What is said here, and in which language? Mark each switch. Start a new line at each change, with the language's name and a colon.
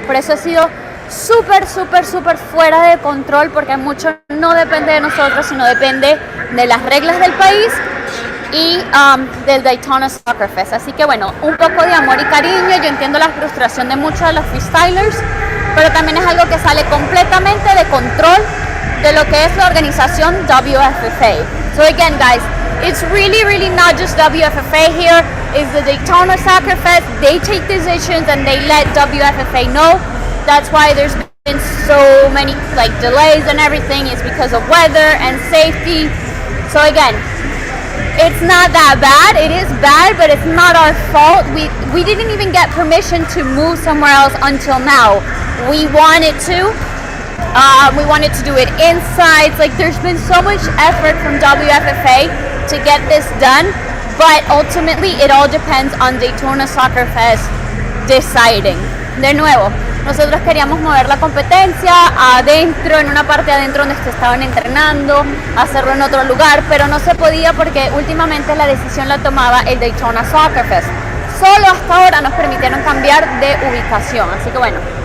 Spanish: Por eso ha sido súper fuera de control, porque mucho no depende de nosotros, sino depende de las reglas del país y del Daytona Soccer Fest. Así que bueno, un poco de amor y cariño. Yo entiendo la frustración de muchos de los freestylers, pero también es algo que sale completamente de control de lo que es la organización WFFA.
English: So again, guys, it's really not just WFFA here. It's the Daytona Soccer Fest. They take decisions and they let WFFA know. That's why there's been so many like delays and everything. It's because of weather and safety. So again, it's not that bad. It is bad, but it's not our fault. We didn't even get permission to move somewhere else until now. We wanted to. We wanted to do it inside. Like, there's been so much effort from WFFA to get this done, but ultimately it all depends on Daytona Soccer Fest deciding.
Spanish: De nuevo, nosotros queríamos mover la competencia adentro, en una parte adentro donde se estaban entrenando, hacerlo en otro lugar, pero no se podía porque últimamente la decisión la tomaba el Daytona Soccer Fest. Solo hasta ahora nos permitieron cambiar de ubicación, así que bueno.